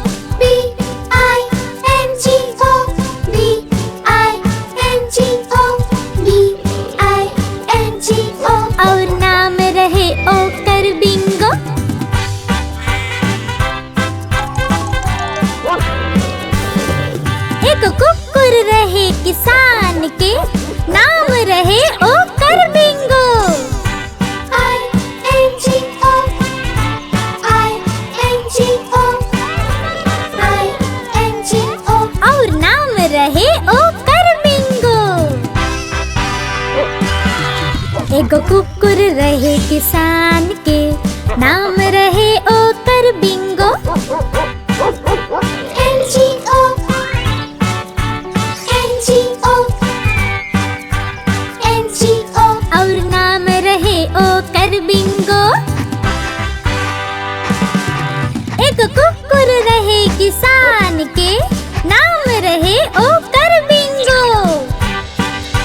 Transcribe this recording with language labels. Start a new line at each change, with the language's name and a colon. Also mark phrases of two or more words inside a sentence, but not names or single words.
English: B-I-N-G-O, B-I-N-G-O, B-I-N-G-O,
Bhojpuri: और नाम रहे ओकर बिंगो। एगो कुकुर रहे किसान के, नाम रहे ओकर बिंगो। रहे ओकर बिंगो। एगो कुकुर रहे किसान के, नाम रहे ओकर बिंगो।
English: N-G-O, N-G-O, N-G-O,
Bhojpuri: और नाम रहे ओकर बिंगो। एगो कुकुर रहे किसान के, नाम रहे ओकर बिंगो।